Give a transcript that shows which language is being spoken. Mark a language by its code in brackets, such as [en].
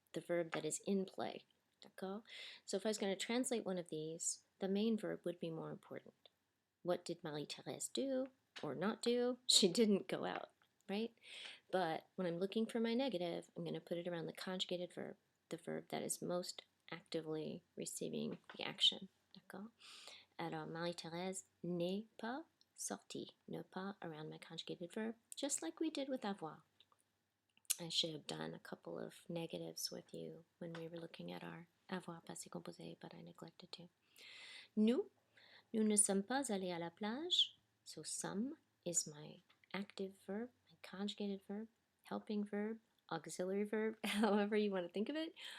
[en] The verb that is in play. D'accord? So if I was going to translate one of these, the main verb would be more important. What did Marie-Thérèse do or not do? She didn't go out, right? But when I'm looking for my negative, I'm going to put it around the conjugated verb, the verb that is most actively receiving the action. D'accord? [fr] Alors, Marie-Thérèse n'est pas sortie. [en] Ne pas around my conjugated verb, just like we did with avoir. I should have done a couple of negatives with you when we were looking at our avoir passé composé, but I neglected to. [fr] Nous ne sommes pas allés à la plage. [en] So some is my active verb, my conjugated verb, helping verb, auxiliary verb, however you want to think of it.